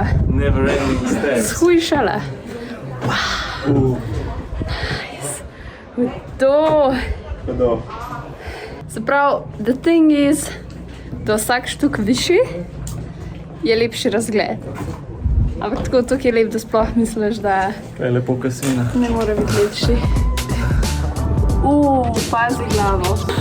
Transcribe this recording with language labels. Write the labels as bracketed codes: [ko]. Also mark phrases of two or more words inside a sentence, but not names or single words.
[en] Never ending steps. Shujšala. Wow. Nice. [sl] To. Kdo? Se pravi, [en] the thing is, [sl] da vsak štuk višji je lepši razgled. Ampak tako tukaj je lep, da sploh misliš, da To je lepo kasvina. ne more biti lepši. Pazi glavo.